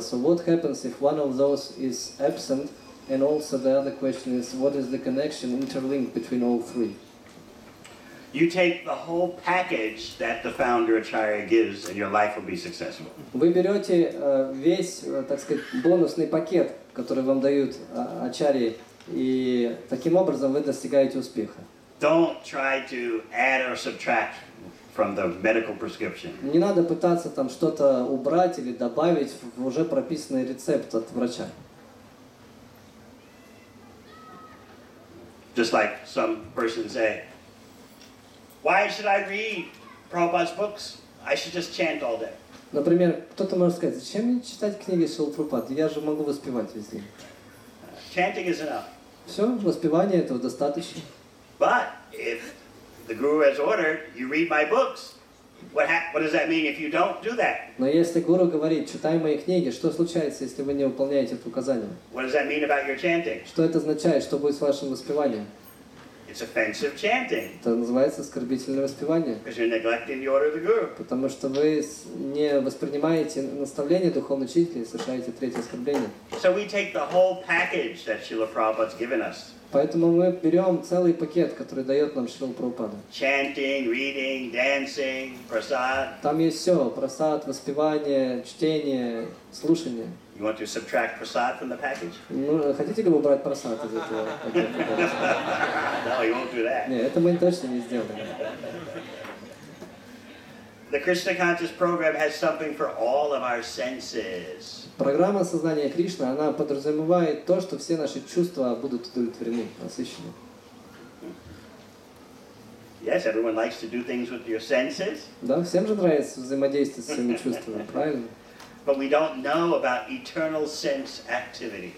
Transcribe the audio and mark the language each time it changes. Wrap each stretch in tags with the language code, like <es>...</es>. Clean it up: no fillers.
<en>So what happens if one of those is absent? And also the other question is, what is the connection, interlink between all three? You take the whole package that the founder Acharya gives and your life will be successful.</en> <ru>Вы берете весь, так сказать, бонусный пакет, который вам дают ачарьи, и таким образом вы достигаете успеха.</ru> <en>Don't try to add or subtract from the medical prescription.</en> <ru>Не надо пытаться там что-то убрать или добавить в уже прописанный рецепт от врача.</ru> <en>Just like some person say, why should I read Prabhupada's books? I should just chant all day.</en> <ru>Например, кто-то может сказать, зачем мне читать книги Шрилы Прабхупады? Я же могу воспевать весь день.</ru> <en>Chanting is enough.</en> <ru>Все, воспевания этого достаточно.</ru> <en>But if the guru has ordered, you read my books. What does that mean if you don't do that?</en> <ru>Но если гуру говорит, читай мои книги, что случается, если вы не выполняете это указание?</ru> <en>What does that mean about your chanting?</en> <ru>Что это означает? Что будет с вашим воспеванием?</ru> <en>It's offensive chanting.</en> <ru>Это называется оскорбительное воспевание.</ru> <en>Because you're neglecting the order of the guru.</en> <ru>Потому что вы не воспринимаете наставление духовного учителя и совершаете третье оскорбление.</ru> <en>So we take the whole package that Srila Prabhupada's given us.</en> <ru>Поэтому мы берем целый пакет, который дает нам Шрила Прабхупада.</ru> <en>Chanting, reading, dancing, prasad.</en> <ru>Там есть все: прасад, воспевание, чтение, слушание.</ru> <en>You want to subtract prasad from the package?</en> <ru>Ну, хотите ли вы убрать прасад из этого пакета?</ru> <en>No, you won't do that.</en> <ru>Нет, это мы точно не сделаем.</ru> <en>The Krishna Conscious program has something for all of our senses.</en> <ru>Программа сознания Кришны, она подразумевает то, что все наши чувства будут удовлетворены, насыщены.</ru> <en>Yes, everyone likes to do things with your senses.</en> <ru>Да, всем же нравится взаимодействовать с своими чувствами, правильно?</ru> <en>But we don't know about eternal sense activities.</en>